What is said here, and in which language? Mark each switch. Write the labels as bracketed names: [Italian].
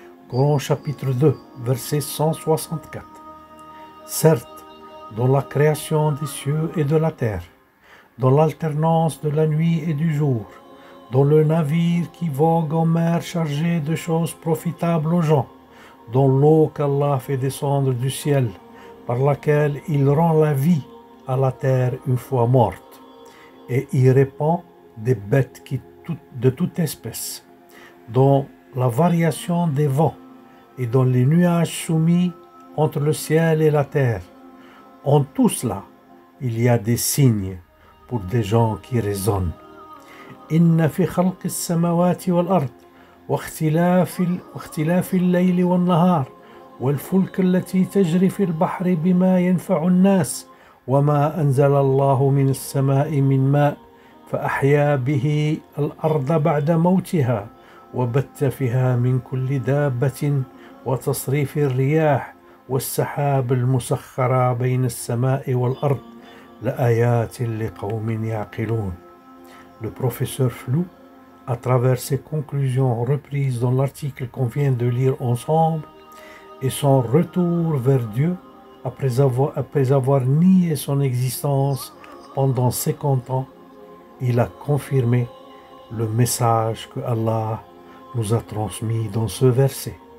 [French] Coran chapitre 2, verset 164. Certes, dans la création des cieux et de la terre, dans l'alternance de la nuit et du jour, dans le navire qui vogue en mer chargé de choses profitables aux gens, dans l'eau qu'Allah fait descendre du ciel, par laquelle il rend la vie à la terre une fois morte, et y répand des bêtes de toute espèce, dans la variation des vents et dans les nuages soumis entre le ciel et la terre. En tout cela, il y a des signes pour des gens qui raisonnent. [Arabic] إن في خلق السماوات والأرض واختلاف الليل والنهار والفلك التي تجري في البحر بما ينفع الناس وما أنزل الله من السماء من ماء فأحيا به الأرض بعد موتها وبث فيها من كل دابة وتصريف الرياح والسحاب المسخرة بين السماء والأرض لآيات لقوم يعقلون. [French] Le professeur Flou, à travers ses conclusions reprises dans l'article qu'on vient de lire ensemble, et son retour vers Dieu après avoir nié son existence pendant 50 ans, il a confirmé le message que Allah nous a transmis dans ce verset.